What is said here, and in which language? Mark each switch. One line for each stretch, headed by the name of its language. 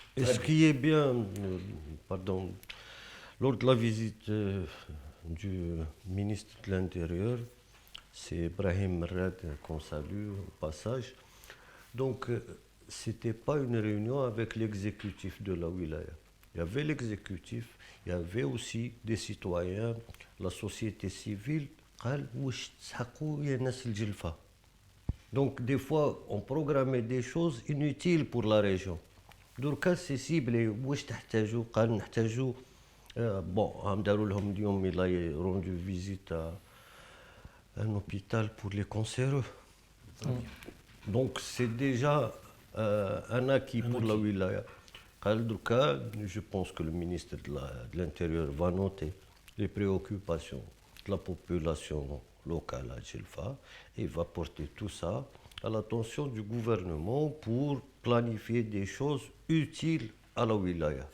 French: Et ce qui est bien, pardon, lors de la visite du ministre de l'Intérieur, c'est Ibrahim Merad qu'on salue au passage. Donc, ce n'était pas une réunion avec l'exécutif de la wilaya. Il y avait l'exécutif, il y avait aussi des citoyens, la société civile.
Arabic: قال واش تسحقوا يا ناس الجلفة.
French: Donc, des fois, on programmait des choses inutiles pour la région.
Arabic: دركا سي سيبلي واش تحتاجوا قال نحتاجوا بون هم داروا لهم اليوم
French: il a rendu visite à un hôpital pour les cancéreux. Donc c'est déjà un acquis pour la wilaya.
Arabic: قال دركا
French: je pense que le ministre de l'Intérieur va noter les préoccupations de la population locale à Djelfa et va porter tout ça à l'attention du gouvernement pour planifier des choses utiles à la wilaya.